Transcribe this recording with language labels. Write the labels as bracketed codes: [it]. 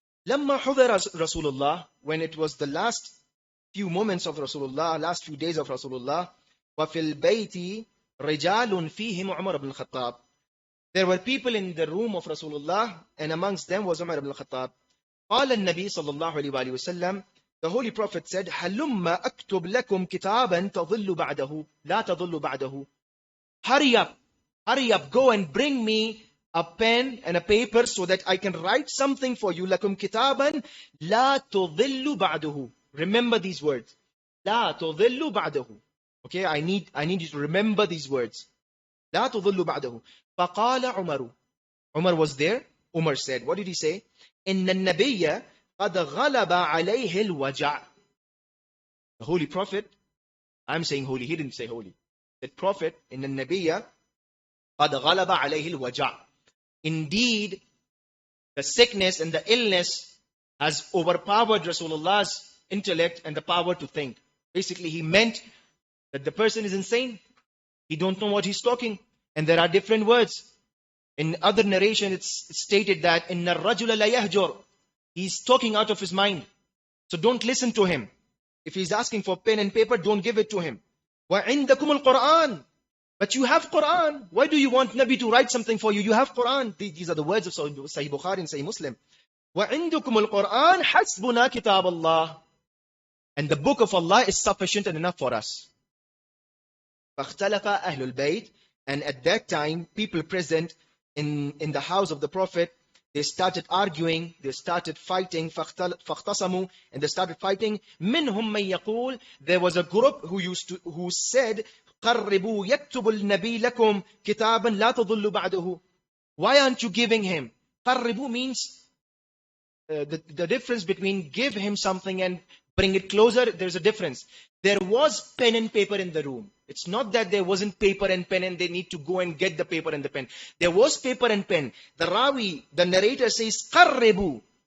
[ar] Lamma hudhara Rasulullah, [en] when it was the last few moments of Rasulullah, last few days of Rasulullah, [ar] وَفِي الْبَيْتِ رِجَالٌ فِيهِمْ عُمَرَ بْنُ الْخَطَّابِ. [en] There were people in the room of Rasulullah, and amongst them was Umar ibn al-Khattab. [ar] قال النبي صلى الله عليه وآله وسلم, [en] the Holy Prophet said, [ar] هَلُمَّ أَكْتُبْ لَكُمْ كِتَابًا تَظِلُّ بَعْدَهُ لَا تَظِلُّ بَعْدَهُ. [en] Hurry up, go and bring me a pen and a paper so that I can write something for you. [ar] لَكُمْ كِتَابًا لَا تُظِلُّ بَعْدَهُ. [en] Remember these words. [ar] لَا تُظِلُّ بَعْدَهُ. [en] Okay, I need you to remember these words. [ar] لَا تُظِلُّ بَعْدَهُ. فَقَالَ عُمَرُ. [en] Umar was there. Umar said, what did he say? [ar] إِنَّ النَّبِيَّ قَدْ غَلَبَ عَلَيْهِ الْوَجَعُ. [en] The Holy Prophet, I'm saying holy, he didn't say holy. The Prophet, [ar] إِنَّ النَّبِيَّ قَدْ غَلَبَ عَلَيْهِ الْوَجَعُ. [en] Indeed, the sickness and the illness has overpowered Rasulullah's intellect and the power to think. Basically, he meant that the person is insane. He don't know what he's talking. And there are different words. In other narration, it's stated that [ar] إِنَّ الرَّجُلَ لَيَهْجُرُ. [en] He's talking out of his mind. So don't listen to him. If he's asking for pen and paper, don't give it to him. [ar] وَعِنْدَكُمُ الْقُرْآنِ. [en] But you have Quran. Why do you want Nabi to write something for you? You have Quran. These are the words of Sahih Bukhari and Sahih Muslim. [ar] وَعِنْدُكُمُ الْقُرْآنِ حَسْبُنَا كِتَابَ اللَّهِ. [en] And the book of Allah is sufficient and enough for us. [ar] فَاخْتَلَفَ أَهْلُ الْبَيْتِ. [en] And at that time, people present in the house of the Prophet, they started arguing, they started fighting, [ar] فَاخْتَصَمُوا. [en] And they started fighting. [ar] مِنْهُمْ مَنْ يَقُولُ. [en] There was a group who said, [ar] قَرِّبُوا يَكْتُبُ النَّبِي لَكُمْ كِتَابًا لَا تَضُلُّ بَعْدَهُ. [en] Why aren't you giving him? قَرِّبُوا means the difference between give him something and bring it closer, there's a difference. There was pen and paper in the room. It's not that there wasn't paper and pen and they need to go and get the paper and the pen. There was paper and pen. The Rawi, the narrator says, قَرِّبُوا.